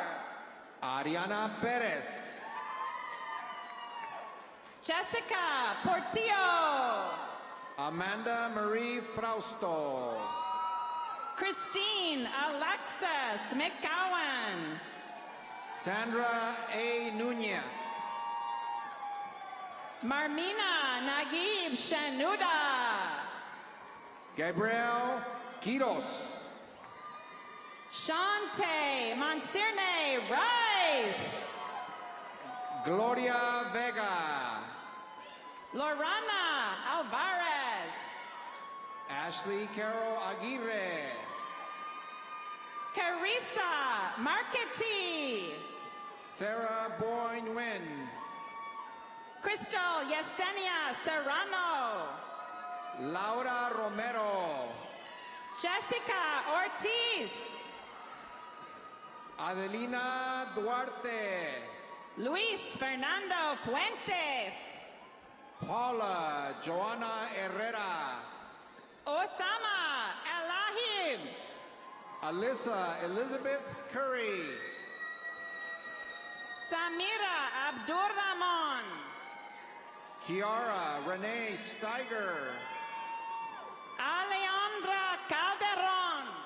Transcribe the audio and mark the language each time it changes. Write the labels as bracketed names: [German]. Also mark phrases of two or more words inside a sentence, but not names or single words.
[English] Ariana Perez. Jessica Portillo. Amanda Marie Frausto. Christine Alexis McGowan. Sandra A. Nunez. Marmina Naguib Shanuda. Gabriel Quiros. Shante Monsirne Rice. Gloria Vega. Lorana Alvarez. Ashley Carol Aguirre. Carissa Marchetti. Sarah Boyne Wynn. Crystal Yesenia Serrano. Laura Romero. Jessica Ortiz. Adelina Duarte. Luis Fernando Fuentes. Paula Joana Herrera. Osama Najib. Alyssa Elizabeth Curry. Samira Abdurrahman. Kiara Renee Steiger. Alejandra Calderon.